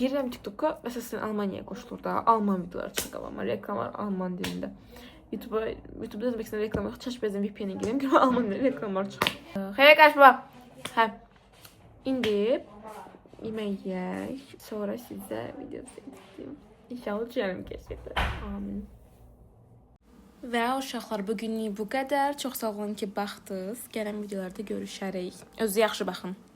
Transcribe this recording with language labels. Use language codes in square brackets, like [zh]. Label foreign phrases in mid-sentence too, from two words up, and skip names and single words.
[tr] Girirəm TikTok'a, mesela Almanya'ya koşulur da. Alman videolar çıkıyor. Reklamlar Alman dilinde. YouTube'da Özbekistan'da reklam yok. Çaş bezim VPN'e gireyim ki Alman dilinde reklamlar çıkıyor. Hayır kaçma. [az] İndi yemek yiyək. Sonra size video çəkdim. İnşallah düşərəm keşfetə. Amin. Və uşaqlar, bugünlük bu qədər. Çox sağ olun ki, baxdınız. Gələn videolarda görüşərik. Özünüzə yaxşı baxın.